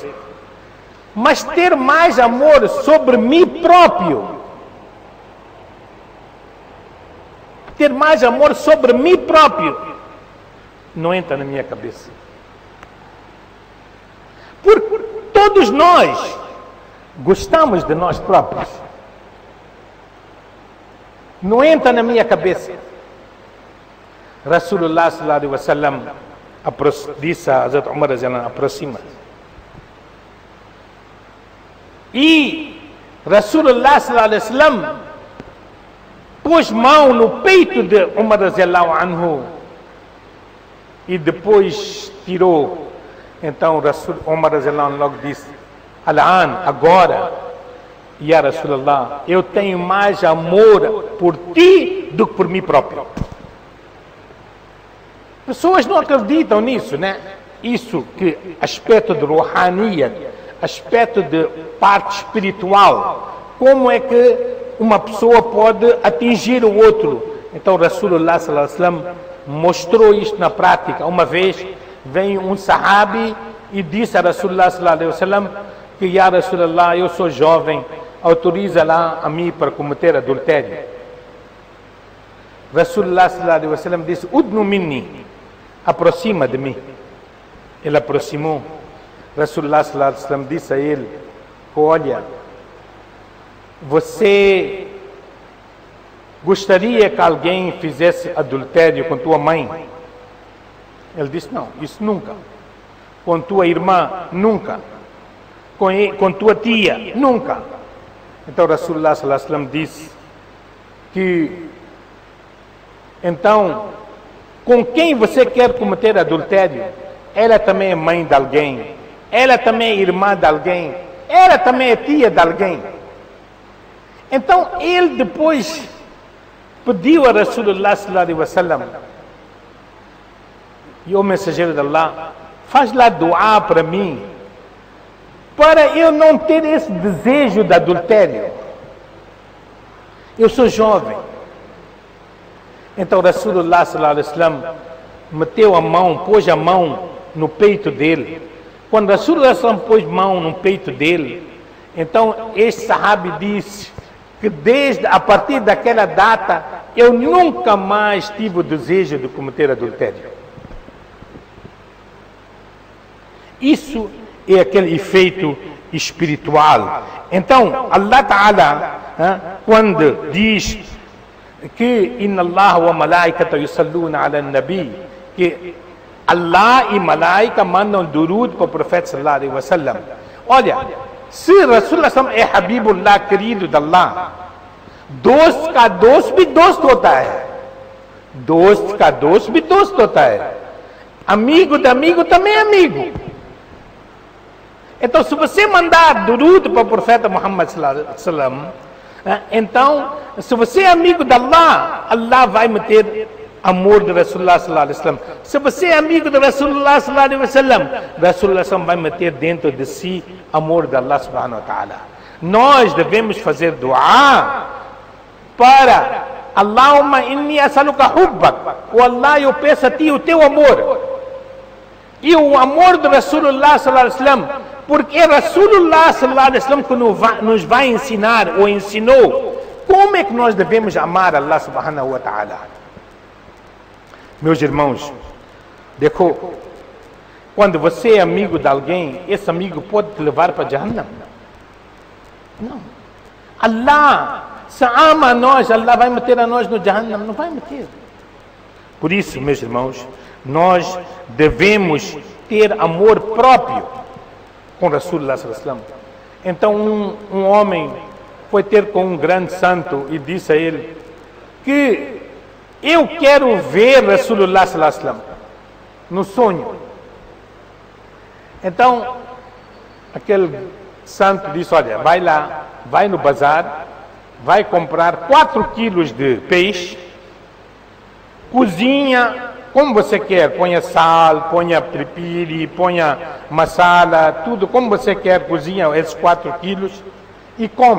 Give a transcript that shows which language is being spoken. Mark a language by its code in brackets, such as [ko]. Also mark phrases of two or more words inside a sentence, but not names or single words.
[pt] Mas ter mais amor sobre mim próprio, ter mais amor sobre mim próprio, não entra na minha cabeça. Porque todos nós gostamos de nós próprios. Não entra na minha cabeça. Rasulullah [ar] صلى الله عليه وسلم [pt] disse a Hazrat Umar, aproxima. E Rasulullah [ar] صلى الله عليه وسلم [pt] pôs mão no peito de Umar [ar] رضي الله عنه [pt] e depois tirou. Então Umar [ar] رضي الله عنه [pt] logo disse: Al-an, agora, [ar] يا رسول الله, [pt] eu tenho mais amor por ti do que por mim próprio. Pessoas não acreditam nisso, né? Isso que aspecto de ruhaniyat, aspecto de parte espiritual, como é que uma pessoa pode atingir o outro? Então Rasulullah [ar] صلى الله عليه وسلم [pt] mostrou isto na prática. Uma vez veio um sahabi e disse a Rasulullah [ar] صلى الله عليه وسلم [pt] que, [ar] يا رسول الله, [pt] eu sou jovem, autoriza lá a mim para cometer adultério. Rasulullah [ar] صلى الله عليه وسلم [pt] disse: [ar] ادن مني, [pt] aproxima de mim. Ele aproximou. Rasulullah [ar] صلى الله عليه وسلم [pt] disse a ele: olha, você gostaria que alguém fizesse adultério com tua mãe? Ele disse: não, isso nunca. Com tua irmã? Nunca. Com tua tia? Nunca. Então Rasulullah [ar] صلى الله عليه وسلم [pt] disse que, então, com quem você quer cometer adultério, ela também é mãe de alguém, ela também é irmã de alguém, ela também é tia de alguém. Então ele depois pediu a Rasulullah [ar] صلى الله عليه وسلم: [pt] e o mensageiro de Allah, faz lá dua para mim, para eu não ter esse desejo de adultério. Eu sou jovem. Então Rasulullah [ar] صلى الله عليه وسلم [pt] meteu a mão, pôs a mão no peito dele. Quando Rasulullah [ar] صلى الله عليه وسلم [pt] pôs mão no peito dele, então este sahabi disse que a partir daquela data eu nunca mais tive o desejo de cometer adultério. Isso é aquele efeito espiritual. Então Allah Ta'ala, quando diz que [ar] إن الله وملائكة يصلون على نبي, [pt] que Allah e malaika mandam durud para o profeta [ar] صلى الله عليه وسلم. [pt] Olha, se Rasulullah sallallahu é Habibullah, querido de Allah, [ur] دوست کا دوست بھی دوست ہوتا ہے, دوست کا دوست بھی دوست ہوتا ہے, [pt] amigo de amigo também é amigo. Então se você mandar durud para o profeta Muhammad [ar] صلى الله عليه وسلم, [pt] então, se você é amigo de Allah, Allah vai meter amor de Rasulullah [ar] صلى الله عليه وسلم. [pt] Se você é amigo de Rasulullah [ar] صلى الله عليه وسلم, [pt] Rasulullah vai meter dentro de si amor de Allah [ar] سبحانه وتعالى. [pt] Nós devemos fazer dua para [ar] اللهم إني أسألك حبك, [pt] o Allah, eu peço a ti o teu amor e o amor de Rasulullah [ar] صلى الله عليه وسلم, [pt] porque Rasulullah [ar] صلى الله عليه وسلم [pt] que nos vai ensinar ou ensinou como é que nós devemos amar Allah [ar] سبحانه وتعالى. [pt] Meus irmãos, quando você é amigo de alguém, esse amigo pode te levar para Jahannam. Não. Allah, se ama a nós, Allah vai meter a nós no Jahannam? Não vai meter. Por isso, meus irmãos, nós devemos ter amor próprio com Rasulullah [ar] صلى الله عليه وسلم. [pt] Então um homem foi ter com um grande santo e disse a ele que eu quero ver Rasulullah [ar] صلى الله عليه وسلم [pt] no sonho. Então aquele santo disse: olha, vai lá, vai no bazar, vai comprar 4 quilos de peixe, cozinha como você quer, ponha sal, ponha tripiri, ponha masala, tudo como você quer, cozinha esses 4 quilos e come.